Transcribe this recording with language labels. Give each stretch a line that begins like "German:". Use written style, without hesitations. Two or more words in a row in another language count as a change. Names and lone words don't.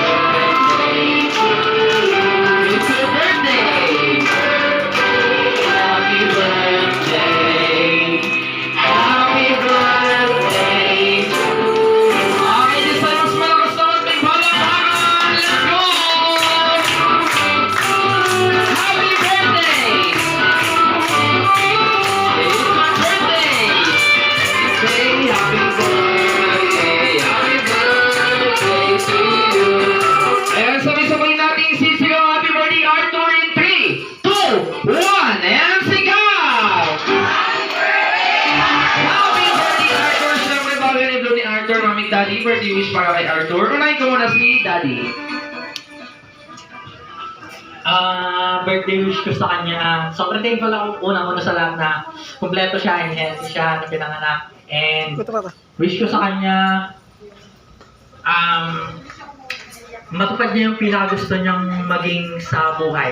English: It's your birthday! Happy birthday! Happy birthday!
Filipino: Okay,
English: this time
Filipino: mas malakas naman may palakpakan!
English: Let's go! Happy birthday! It's my birthday! Say happy birthday! Happy birthday to you! And
Filipino: sabay-sabay natin sisigaw
English: happy birthday Arthur in 3, 2, 1, and sigaw! Happy birthday
Filipino: Arthur! Siyempre bago yun i-blow ni Arthur, Mami Daddy,
English: birthday wish
Filipino: para kay Arthur. Unahin ko muna si Daddy. birthday wish ko sa kanya. Sobrang thankful ako unang-una sa lahat na kumpleto siya and healthy siya na pinanganak. And wish ko sa kanya matupad niya yung pinakagusto niyang maging sa buhay.